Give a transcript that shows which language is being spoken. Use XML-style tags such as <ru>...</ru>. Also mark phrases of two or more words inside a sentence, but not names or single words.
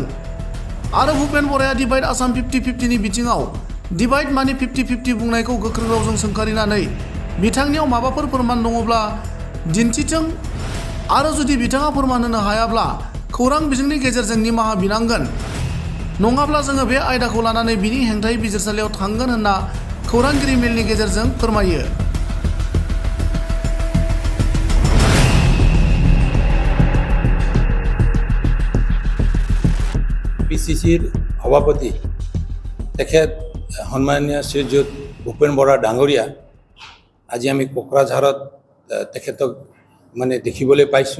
<brx>आरो भुपेन बराया</brx> <en>Divide Assam</en> <brx>50-50 नि बिथिङाव डिभाइड मानि 50-50 बुंनायखौ गोख्रों रावजों सोंखारिनानै बिथांनियाव माबाफोर फोरमान दङब्ला दिन्थिथों आरो जुदि बिथाङा फोरमान होनो हायाब्ला खौरां बिजोंनि गेजेरजों निमाहा बिनांगोन, नङाब्ला जोङो बे आयदाखौ लानानै बिनि हेंथायै बिजिरसालियाव थांगोन होनना खौरांगिरि मेलनि गेजेरजों फोरमायो।</brx> <as>পিচিচিৰ সভাপতি তেখেত সন্মানীয় শ্ৰীযুত ভূপেন বৰা ডাঙৰীয়া আজি আমি কোকৰাঝাৰত তেখেতক মানে দেখিবলৈ পাইছোঁ।</as>